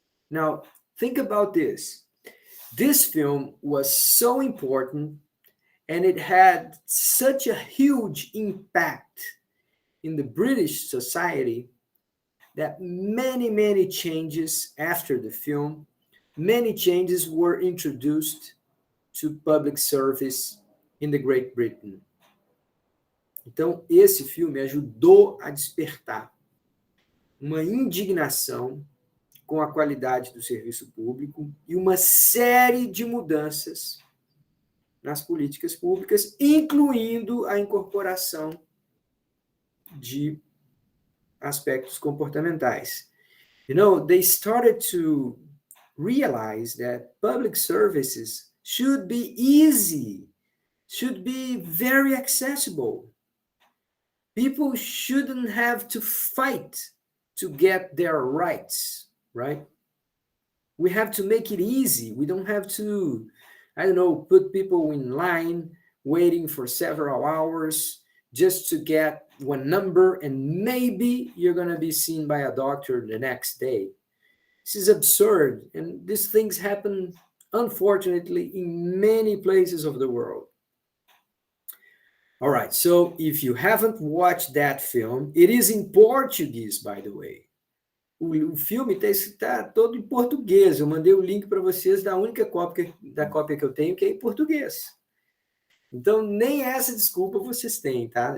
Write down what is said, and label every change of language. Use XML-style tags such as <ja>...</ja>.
<en>Now, think about this. This film was so important and it had such a huge impact in the British society that many changes after the film, many changes were introduced to public service in the Great Britain.</en> <pt>Então, esse filme ajudou a despertar uma indignação com a qualidade do serviço público e uma série de mudanças nas políticas públicas, incluindo a incorporação de aspectos comportamentais.</pt> <en>You know, they started to realize that public services should be easy, should be very accessible. People shouldn't have to fight to get their rights, right? We have to make it easy. We don't have to, put people in line waiting for several hours just to get one number, and maybe you're going to be seen by a doctor the next day. This is absurd, and these things happen, unfortunately, in many places of the world. All right, so if you haven't watched that film, it is in Portuguese, by the way.</en> <pt>O filme está todo em português. Eu mandei o link para vocês da única cópia que eu tenho, que é em português. Então, nem essa desculpa vocês têm, tá?</pt>